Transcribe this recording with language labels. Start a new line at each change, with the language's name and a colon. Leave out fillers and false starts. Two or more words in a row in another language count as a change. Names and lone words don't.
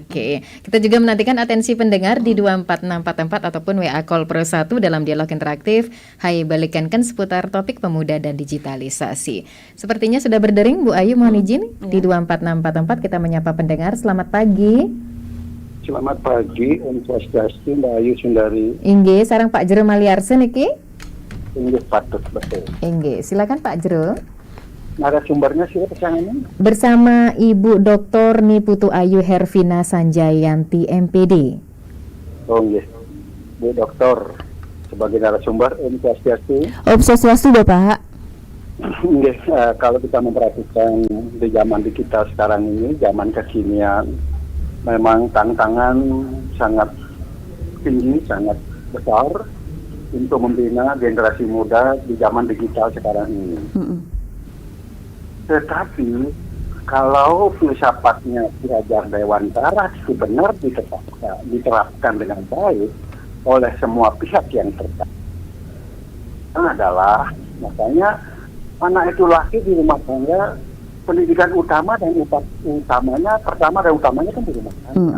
Indonesian: Kita juga menantikan atensi pendengar di 24644 ataupun WA Call Pro 1 dalam dialog interaktif Hai Balikankan seputar topik pemuda dan digitalisasi. Sepertinya sudah berdering Bu Ayu, mohon izin di 24644 kita menyapa pendengar. Selamat pagi. Selamat pagi,
Balinese: Om Swastiastu, Mbak Ayu Sundari. Inggih, sareng Pak Jero Maliarsen iki. Inggih patut betul.
Indonesian: Inggih, silakan Pak Jero. Narasumbernya siapa pesangannya? Bersama Ibu Dr. Niputu Ayu Hervina Sanjayanti MPD. Oh iya, Bu Dokter. sebagai narasumber.
Balinese: Om Swastiastu. Om Swastiastu Bapak.
Indonesian: Nggih, kalau kita memperhatikan di zaman digital sekarang ini, zaman kekinian, memang tantangan sangat tinggi, sangat besar untuk membina generasi muda di zaman digital sekarang ini. Tetapi kalau filsafatnya Ki Hajar Dewantara itu benar diterapkan dengan baik oleh semua pihak yang terkait, adalah makanya anak itu lahir di rumah tangga, pendidikan utama dan utamanya kan di rumah tangga.